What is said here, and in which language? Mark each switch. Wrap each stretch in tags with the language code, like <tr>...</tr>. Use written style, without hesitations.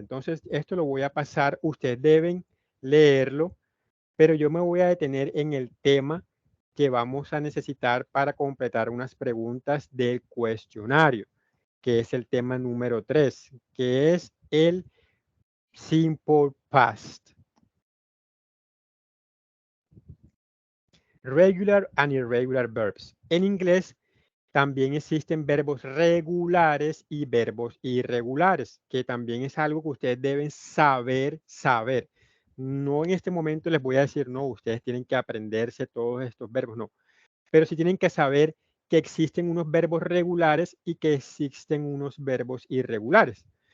<es>Entonces, esto lo voy a pasar, ustedes deben leerlo, pero yo me voy a detener en el tema que vamos a necesitar para completar unas preguntas del cuestionario, que es el tema número 3, que es el simple past.</es> <en>Regular and irregular verbs.</en> <es>En inglés también existen verbos regulares y verbos irregulares, que también es algo que ustedes deben saber. No en este momento les voy a decir, no, ustedes tienen que aprenderse todos estos verbos, no. Pero sí tienen que saber que existen unos verbos regulares y que existen unos verbos irregulares.</es>